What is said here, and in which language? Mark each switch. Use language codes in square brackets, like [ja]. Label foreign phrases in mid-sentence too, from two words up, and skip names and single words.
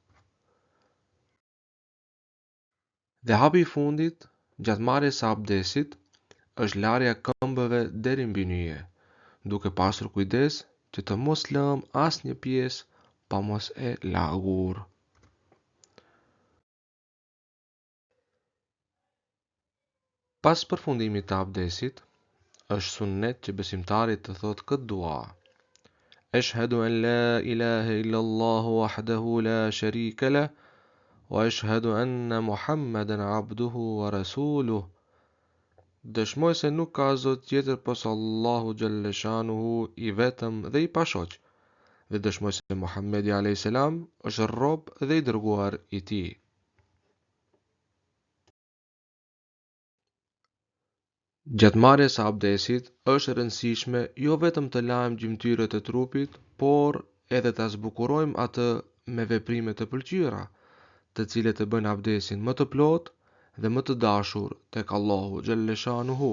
[sq] Dhe hapi i fundit gjatë marrjes së abdesit është larja e këmbëve deri mbi nyje, duke pasur kujdes që të mos lëm asnjë pjesë pa mos e lagur. Pas përfundimit të abdesit, është sunnet që besimtari të thotë këtë dua: [ar] أشهد أن لا إله إلا الله وحده لا شريك له وأشهد أن محمدا عبده ورسوله. [sq] Dëshmoj se nuk ka zot tjetër posa Allahu xhalleshanuhu i vetëm dhe i pashoq, dhe dëshmoj se Muhammedi a.s. është rob dhe i dërguar i tij. Gjatë marrjes së abdesit është e rëndësishme jo vetëm të lajmë gjymtyrët e trupit, por edhe ta zbukurojmë atë me veprime të pëlqyera, të cilët e bëjnë abdesin më të plotë dhe më të dashur tek Allahu xhalleshanuhu.